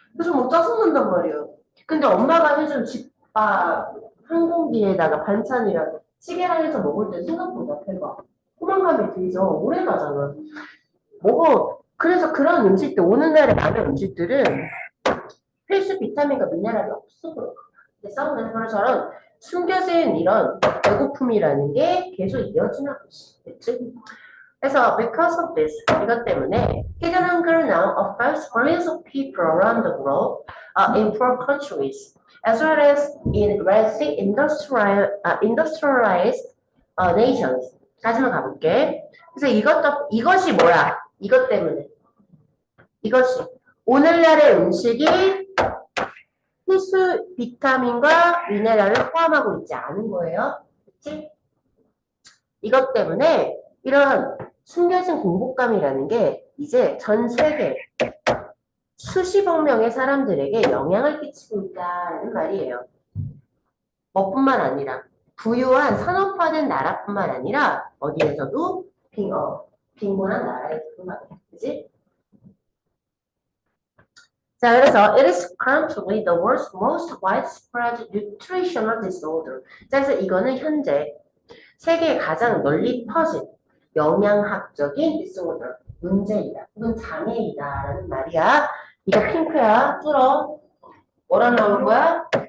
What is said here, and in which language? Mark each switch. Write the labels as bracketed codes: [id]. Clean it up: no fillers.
[ko] 그래서 막 짜증난단 말이야. 근데 엄마가 해준 집밥 한 공기에다가 반찬이랑 찌개랑 해서 먹을 때 생각보다 배가 포만감이 들죠. 오래 가잖아. 그래서 그런 음식들, 오늘날의 많은 음식들은 필수 비타민과 미네랄이 없어. 그래서 그래서처럼 숨겨진 이런 배고픔이라는 게 계속 이어지는 것이. 그치? 그래서 [en] because of this, [ko] 이것 때문에 [en] hidden hunger now affects millions of people around the world in poor countries, as well as in wealthy industrialized nations. [ko] 다시 한번 가볼게. 그래서 이것이 뭐야? 이것 때문에. 이것이 오늘날의 음식이 필수 비타민과 미네랄을 포함하고 있지 않은 거예요. 그치? 이것 때문에 이런 숨겨진 공복감이라는 게 이제 전 세계 수십억 명의 사람들에게 영향을 끼치고 있다는 말이에요. 뭐뿐만 아니라 부유한 산업화된 나라뿐만 아니라 어디에서도 빈곤한 나라에서도 말이야. 그치? 자, 그래서 [en] it is currently the world's most widespread nutritional disorder. [ko] 자, 그래서 이거는 현재 세계에 가장 널리 퍼진 영양학적인 disorder, 문제이다, 혹은 장애이다라는 말이야. 이거 핑크야, 뚫어. 뭐라 나오는 거야?